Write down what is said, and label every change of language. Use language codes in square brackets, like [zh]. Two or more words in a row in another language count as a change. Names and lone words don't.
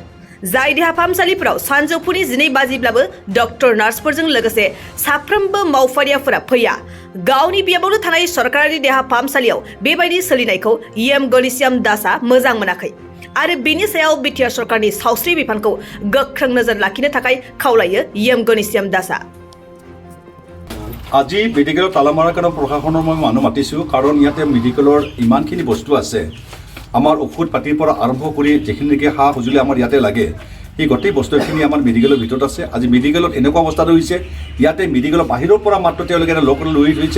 [brx] जाय देहा फाहामसालिफोराव सानजौफुनि 12 बाजिब्लाबो डक्टर नार्सफोरजों लोगोसे साफ्रोमबो मावफारियाफोरा फैया। गावनि बियाबावनो थानाय सरकारि देहा फाहामसालियाव बेबायदि सोलिनायखौ एम गणेश्याम दासआ मोजां मोनाखै आरो बेनि सायाव बिटिआर सरकारनि सावस्रि बिफानखौ गोख्रों नोजोर लाखिनो थाखाय खावलायो एम गणेश्याम दासआ। [as] আজি মেডিকেলত তালা মাৰাৰ কাৰণে প্ৰশাসনৰ মই মানুহ মাতিছোঁ, কাৰণ ইয়াতে মেডিকেলৰ ইমানখিনি বস্তু আছে। আমাৰ ঔষধ পাতিৰ পৰা আৰম্ভ কৰি যিখিনিলৈকে সা সঁজুলি আমাৰ ইয়াতে লাগে, সেই গোটেই বস্তুখিনি আমাৰ মেডিকেলৰ ভিতৰত আছে। আজি মেডিকেলত এনেকুৱা অৱস্থাত হৈছে, ইয়াতে মেডিকেলৰ বাহিৰৰ পৰা মাত্ৰ তেওঁলোকে লোক লৈ থৈছে।